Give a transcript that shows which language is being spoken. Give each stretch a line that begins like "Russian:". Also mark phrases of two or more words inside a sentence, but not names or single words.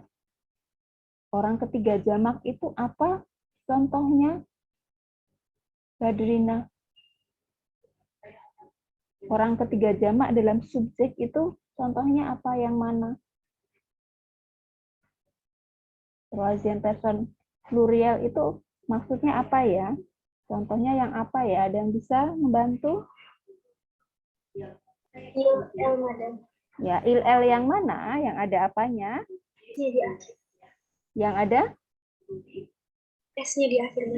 Indonesian: Orang ketiga jamak itu apa contohnya, Badrina? Orang ketiga jamak dalam subjek itu contohnya apa, yang mana?
French: Troisième personne pluriel
Indonesian: itu maksudnya apa ya? Contohnya yang apa ya? Ada yang bisa membantu?
French: Il-el, madam.
Indonesian: Ya, il-el yang mana? Yang ada apanya? S-nya di akhir. Yang ada? S-nya di akhir. Madam.